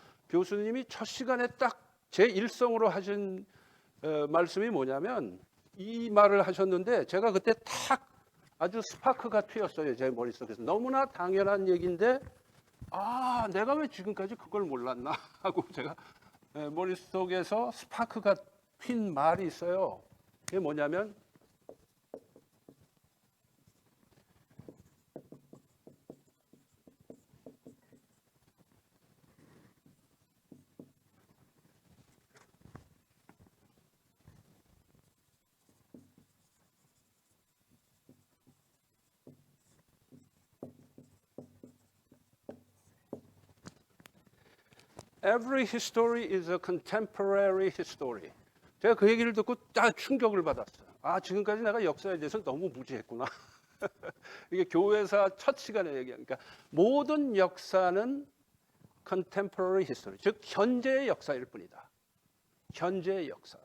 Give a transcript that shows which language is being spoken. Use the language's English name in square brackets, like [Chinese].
[Korean] 교수님이 첫 시간에 딱 제 일성으로 하신 말씀이 뭐냐면 이 말을 하셨는데 제가 그때 탁 아주 스파크가 튀었어요. 제 머릿속에서. 너무나 당연한 얘기인데 내가 왜 지금까지 그걸 몰랐나 하고 제가 머릿속에서 스파크가 튄 말이 있어요. 그게 뭐냐면 [English] Every history is a contemporary history. [Korean] 제가 그 얘기를 듣고 딱 충격을 받았어요. 지금까지 내가 역사에 대해서 너무 무지했구나. 이게 교회사 첫 시간에 얘기하니까 모든 역사는 [English] contemporary history, [Korean] 즉 현재의 역사일 뿐이다. 현재의 역사.